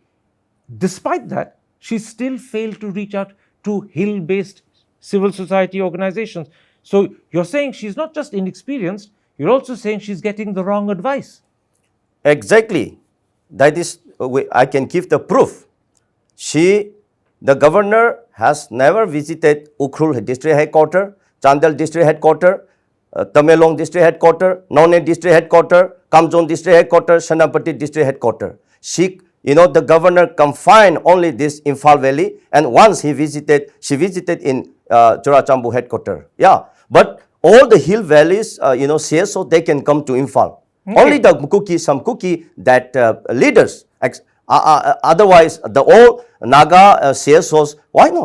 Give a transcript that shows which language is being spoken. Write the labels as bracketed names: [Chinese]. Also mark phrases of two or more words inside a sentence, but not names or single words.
[English] Despite that, she still failed to reach out to hill-based civil society organizations. So you're saying she's not just inexperienced, you're also saying she's getting the wrong advice. Exactly. That is, I can give the proof. The governor has never visited Ukhrul district headquarters, Chandel district headquarters, Tamelong district headquarters, Nonne district headquarters, Kamjong district headquarters, Senapati district headquarters. The governor confined only this Imphal Valley, and once she visited in Chorachambu headquarters. Yeah, but all the hill valleys, CSO, they can come to Imphal. Okay. Only some Kuki that leaders. Otherwise, the all Naga CSOs, why not?